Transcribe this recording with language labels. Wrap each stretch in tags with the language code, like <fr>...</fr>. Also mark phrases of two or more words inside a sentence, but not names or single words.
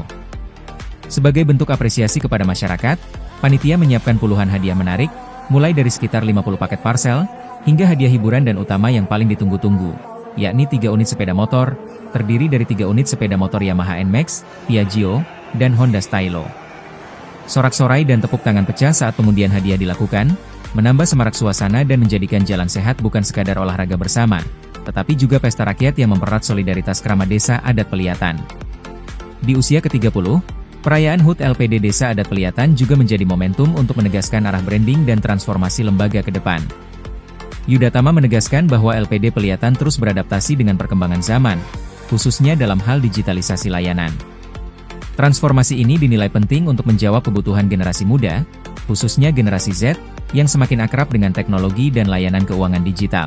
<id>Sebagai bentuk apresiasi kepada masyarakat, panitia menyiapkan puluhan hadiah menarik, mulai dari sekitar 50 paket parcel, hingga hadiah hiburan dan utama yang paling ditunggu-tunggu, yakni 3 unit sepeda motor, terdiri dari 3 unit sepeda motor Yamaha NMAX, Piaggio, dan Honda Stylo. Sorak-sorai dan tepuk tangan pecah saat pengundian hadiah dilakukan, menambah semarak suasana dan menjadikan Jalan Sehat bukan sekadar olahraga bersama, tetapi juga pesta rakyat yang mempererat solidaritas kerama Desa Adat Peliyatan. Di usia ke-30, perayaan HUT LPD Desa Adat Peliyatan juga menjadi momentum untuk menegaskan arah branding dan transformasi lembaga ke depan. Yudatama menegaskan bahwa LPD Peliyatan terus beradaptasi dengan perkembangan zaman, khususnya dalam hal digitalisasi layanan. Transformasi ini dinilai penting untuk menjawab kebutuhan generasi muda, khususnya generasi Z, yang semakin akrab dengan teknologi dan layanan keuangan digital.</id>